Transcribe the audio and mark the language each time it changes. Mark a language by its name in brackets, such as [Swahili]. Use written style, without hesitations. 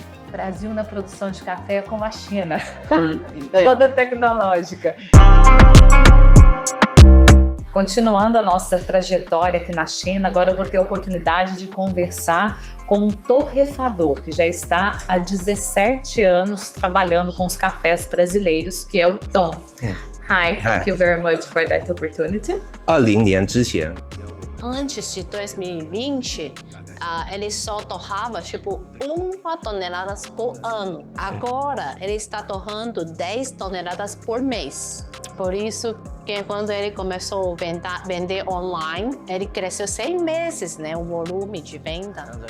[Portuguese] Brasil na produção de café é como a China, toda tecnológica. Continuando a nossa trajetória aqui na China, agora eu vou ter a oportunidade de conversar com um torrefador que já está há 17 anos trabalhando com os cafés brasileiros, que é o Tom. [English] Hi, thank you very much for that opportunity. [Chinese] 20年之前， [Portuguese] Antes de 2020, ele só torrava tipo 1 tonelada por ano. Agora ele está torrando 10 toneladas por mês. Por isso que quando ele começou a vender online, ele cresceu 6 meses, né, o volume de venda.